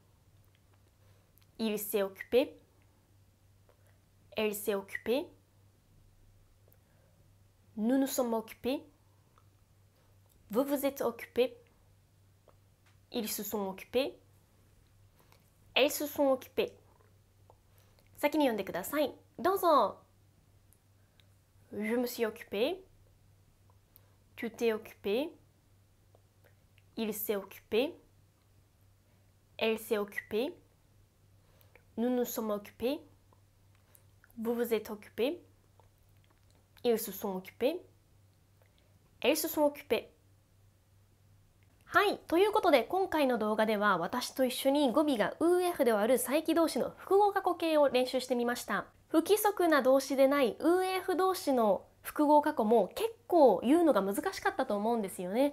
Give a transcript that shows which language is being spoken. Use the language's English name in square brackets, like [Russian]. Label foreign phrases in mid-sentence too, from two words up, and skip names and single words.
[French] Il s'est occupé. Elle s'est occupée. Nous nous sommes occupés. Vous vous êtes occupés. Ils se sont occupés. Elles se sont occupées. [Japanese] 先に読んでください。 [French] どうぞ。Je me suis occupé. Tu t'es occupé. Il s'est occupé. Elle s'est occupée. Nous nous sommes occupés. Vous vous êtes occupés. Ils se sont occupés. Elles se sont occupées。 [Japanese] はい、ということで今回の動画では私と一緒に語尾が UF ではある再起動詞の複合過去形を練習してみました。不規則な動詞でない UF 動詞の複合過去も結構言うのが難しかったと思うんですよね。